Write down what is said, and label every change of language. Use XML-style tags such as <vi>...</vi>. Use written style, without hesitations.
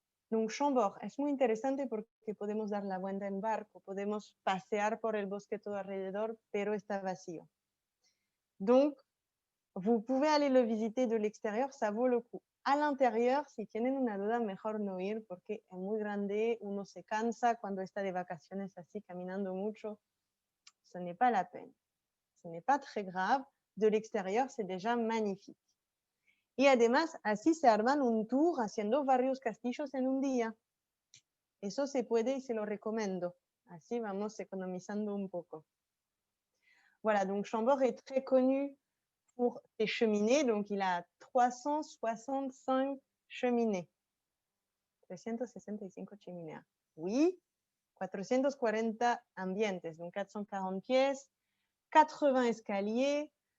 <es>Donc Chambord es muy interesante porque podemos dar la vuelta en barco, podemos pasear por el bosque todo alrededor, pero está vacío.</es> <fr>Donc, vous pouvez aller le visiter de l'extérieur, ça vaut le coup. À l'intérieur,</fr> <es>si tienen una duda, mejor no ir porque es muy grande, uno se cansa cuando está de vacaciones así, caminando mucho.</es> <fr>Ce n'est pas la peine. Ce n'est pas très grave. De l'extérieur, c'est déjà magnifique.</fr> <es>Y además, así se arman un tour haciendo varios castillos en un día. Eso se puede y se lo recomiendo. Así vamos economizando un poco.</es> <fr>Voilà, donc Chambord est très connu pour ses cheminées. Donc, il a 365 cheminées. 365 chimeneas. Oui, 440 ambientes, donc 440 pièces, 80 escaliers.</fr>